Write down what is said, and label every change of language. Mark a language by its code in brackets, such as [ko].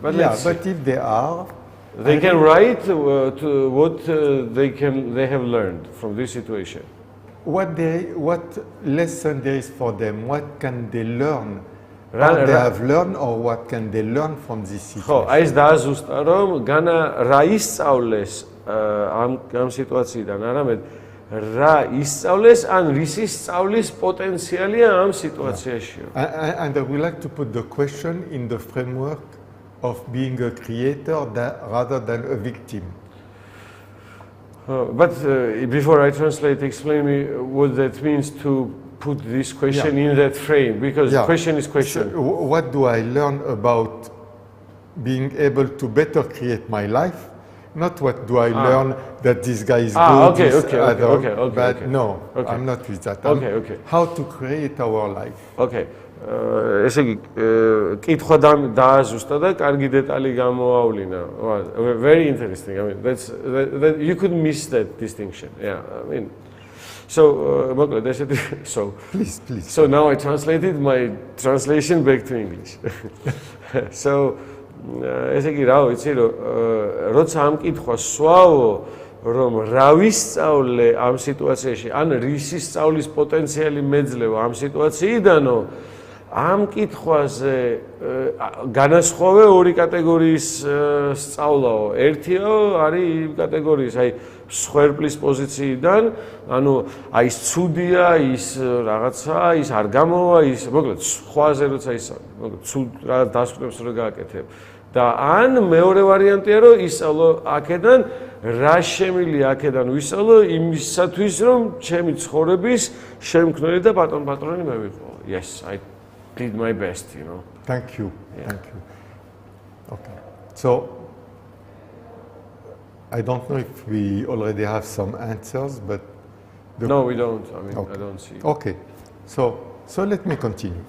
[en] But yeah, but if they are, they can write what they have learned from this situation. what lesson there is for them? What can they learn? What they have learned, or what can they learn from this situation? [ka] ხო, აი ეს დააზუსტა, რომ განა რა ისწავლეს ამ სიტუაციიდან, არამედ რა ისწავლეს, ან რის ისწავლის პოტენციალია ამ სიტუაციაში. [en] And I would like to put the question in the framework of being a creator rather than a victim. But before I translate, explain me what that means to put this question in that frame, because question is question. So what do I learn about being able to better create my life? Not what do I learn that this guy is good, but no, I'm not with that. How to create our life. Okay. ესე იგი კითხვა დააზუსტა და კარგი დეტალი გამოავლინა. Very interesting. I mean, that you could miss that distinction. Yeah, I mean, so please. So now I translated my translation back to English. [ka] So ესე იგი რა ვიცი რომ როცა ამ კითხვას სვავო რომ რა ვისწავლე ამ სიტუაციაში ან რის ისწავლის პოტენციალი მეძლევა ამ სიტუაციიდანო ამ კითხვაზე განასხვავე ორი კატეგორიის სწავლაო. ერთიო არის იმ კატეგორიის, აი მსხვერპლის პოზიციიდან, ანუ აი ის ცუდია, ის რაღაცა, ის არ გამოვა, ის მოკლედ სხვაზე როცა ისა, მოკლედ ცუდ რა დასკვნებს რო გააკეთებ. და ან მეორე ვარიანტია რომ ისწავლო აქედან რა შემილია აქედან ვისწავლო იმისათვის რომ ჩემი ცხოვრების შემქმნელი და პატრონი მე ვიყო. [en] Yes, I did my best, you know. Thank you. Okay. So I don't know if we already have some answers, but no, we don't. I mean, I don't see. Okay. So let me continue.